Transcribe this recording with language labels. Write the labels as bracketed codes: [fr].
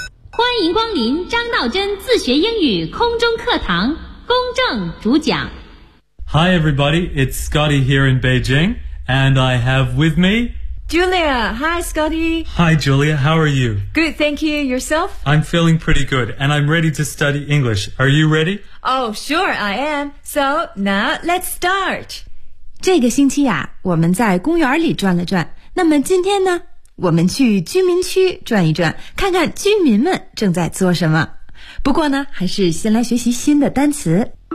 [zh] 欢迎光临张道真自学英语空中课堂，公正主讲。 [en] Hi everybody, it's Scotty here in Beijing, and I have with me... Julia, hi Scotty. Hi Julia, how are you? Good, thank you. Yourself? I'm feeling pretty good, and I'm ready to study English. Are you ready? Oh, sure, I am. So, now, let's start. [zh] 这个星期啊，我们在公园里转了转。那么今天呢，我们去居民区转一转，看看居民们正在做什么。不过呢，还是先来学习新的单词。